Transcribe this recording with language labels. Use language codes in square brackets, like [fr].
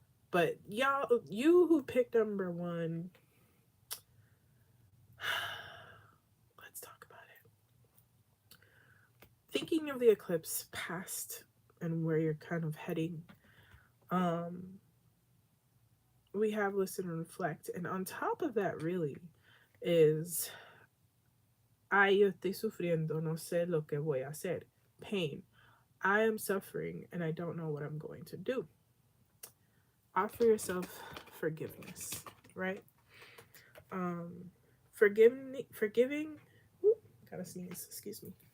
[en] But y'all, you who picked number 1, let's talk about it. Thinking of the eclipse past and where you're kind of heading. We have listen and reflect. And on top of that really is [es] yo estoy sufriendo, no sé lo que voy a hacer. [en] Pain. I am suffering and I don't know what I'm going to do. Offer yourself forgiveness, right? Forgiving. Ooh, gotta sneeze, excuse me.